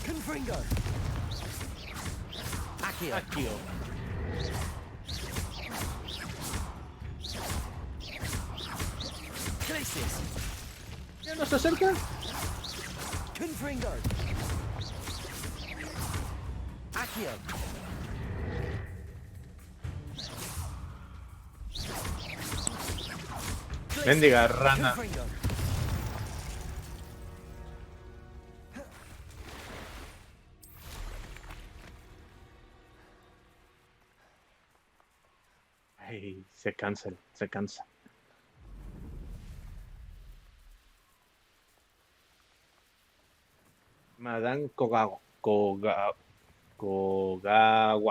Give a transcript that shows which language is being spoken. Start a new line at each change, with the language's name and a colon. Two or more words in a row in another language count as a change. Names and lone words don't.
Spanish: Confringo. Aqui. Aquí. Glacis. ¿Ya nos acerca? Confringo. Accio. Mendiga rana. Confringo. Ay, se cansa, se cansa. Madame Kogawa.